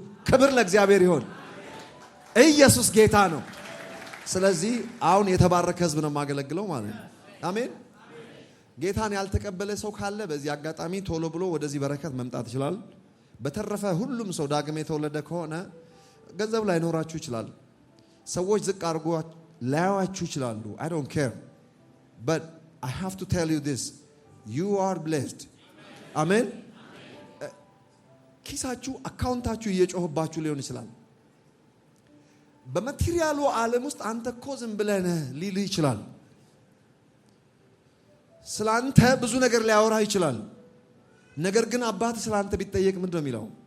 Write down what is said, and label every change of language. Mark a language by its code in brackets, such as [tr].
[am] ክብር ለእግዚአብሔር ይሁን። ኢየሱስ ጌታ ነው። ስለዚህ አሁን የተባረከ ህዝብ ነው የማገለግለው ማለት ነው። አሜን። ጌታን ያልተቀበለ ሰው ካለ በዚህ አጋጣሚ ቶሎ ብሎ ወደዚህ በረከት መምጣት ይችላል። በተረፈ ሁሉም ሰው ዳግም የተወለደ ከሆነ ገንዘብ ላይ ኖራችሁ ይችላል። ሰዎች ዝቅ አድርጎ ላያዋችሁ ይችላሉ። [en] I don't care. But I have to tell you this. You are blessed. [am] አሜን። ኪሳችሁ አካውንታችሁ እየጮህባችሁ ሊሆን ይችላል። በማቴሪያሉ ዓለም ውስጥ አንተ እኮ ዝም ብለህ ነህ ሊልህ ይችላል። ስላንተ ብዙ ነገር ሊያወራ ይችላል። ነገር ግን አባት ስላንተ ቢጠየቅ ምንድነው የሚለው?